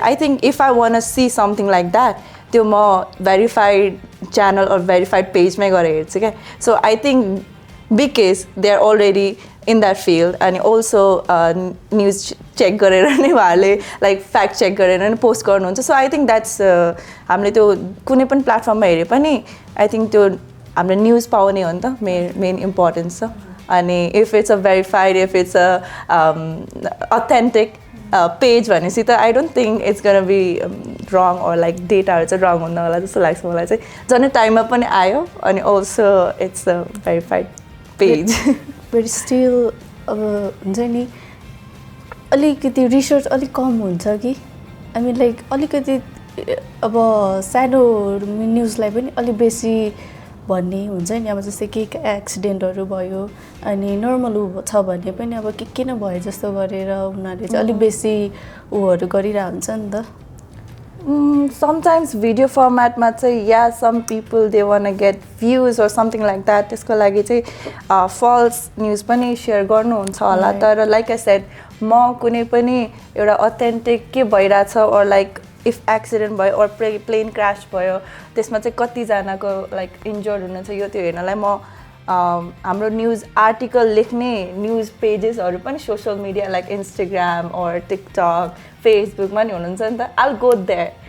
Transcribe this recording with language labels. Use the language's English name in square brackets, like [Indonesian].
[English] I think if I want to see something like that, [Nepali] त्यो म verified channel or verified page मै गएर हेर्छु के. [English] So I think because they are already in that field and also news check [Nepali] गरेर नै उहाँहरूले [English] Like fact check गरेर नै post गर्नुहुन्छ. So I think that's [Nepali] हामीले त्यो कुनै पनि प्लेटफर्ममा हेरे पनि आई थिङ्क त्यो हामीले न्युज पाउने हो नि त मेन इम्पोर्टेन्स छ. [English] अनि if it's a verified, if it's a authentic page [Nepali] भनेपछि त [English] I don't think it's gonna be wrong or like [Nepali] डेटाहरू चाहिँ रङ हुन्न होला जस्तो लाग्छ मलाई चाहिँ. झन् टाइममा पनि आयो अनि [English] Also it's a verified page. [Nepali] But still अब हुन्छ नि अलिकति रिसर्च अलिक कम हुन्छ कि. आई मिन लाइक अलिकति अब सानो न्युजलाई पनि अलिक बेसी भन्ने हुन्छ नि. अब जस्तै के एक्सिडेन्टहरू भयो अनि नर्मल छ भने पनि अब के न भयो जस्तो गरेर उनीहरूले चाहिँ अलिक बेसी उहरू गरिरहेको हुन्छ नि त. [English] Sometimes video formatमा [Nepali] चाहिँ [English] yeah, some people they want to get views or something like that. [Nepali] त्यसको लागि चाहिँ [English] false news [Nepali] पनि share गर्नुहुन्छ होला. तर like I said, म कुनै पनि एउटा authentic के भइरहेछ or like if accident भयो or plane crash भयो त्यसमा चाहिँ कतिजनाको like injured हुनुहुन्छ यो त्यो हेर्नलाई म हाम्रो न्युज आर्टिकल लेख्ने न्युज पेजेसहरू पनि सोसियल मिडिया लाइक इन्स्टाग्राम ओर टिकटक फेसबुकमा नि हुनुहुन्छ नि त. [English] I'll go there.